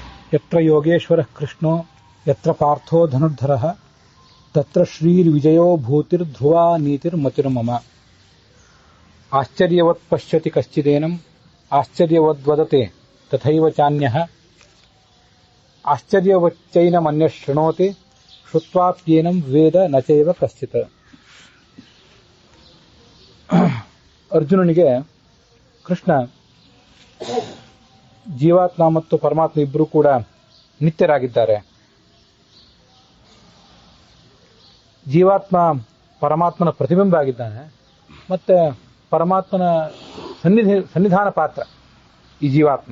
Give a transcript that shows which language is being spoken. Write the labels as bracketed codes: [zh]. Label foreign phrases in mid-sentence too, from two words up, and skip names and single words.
[sa] ಯತ್ರ ಯೋಗೇಶ್ವರಃ ಕೃಷ್ಣೋ ಯತ್ರ ಪಾರ್ಥೋ ಧನುರ್ಧರಃ ತತ್ರ ಶ್ರೀರ್ವಿಜಯೋ ಭೂತಿರ್ಧ್ರುವಾ ನೀತಿರ್ಮತಿರ್ಮಮ. ಆಶ್ಚರ್ಯವತ್ ಪಶ್ಯತಿ ಕಶ್ಚಿದೇನಂ ಆಶ್ಚರ್ಯವದ್ವದತೆ ತಥೈವ ಚಾನ್ಯಃ ಆಶ್ಚರ್ಯವಚ್ಚೈನಮನ್ಯಃ ಶೃಣೋತಿ ಶ್ರುತ್ವಾಪ್ಯೇನಂ ವೇದ ನಚೈವ ಕಶ್ಚಿತ್. [kn] ಅರ್ಜುನನಿಗೆ ಕೃಷ್ಣ ಜೀವಾತ್ಮ ಮತ್ತು ಪರಮಾತ್ಮ ಇಬ್ಬರೂ ಕೂಡ ನಿತ್ಯರಾಗಿದ್ದಾರೆ. ಜೀವಾತ್ಮ ಪರಮಾತ್ಮನ ಪ್ರತಿಬಿಂಬ ಆಗಿದ್ದಾನೆ, ಮತ್ತೆ ಪರಮಾತ್ಮನ ಸನ್ನಿಧಾನ ಪಾತ್ರ ಈ ಜೀವಾತ್ಮ.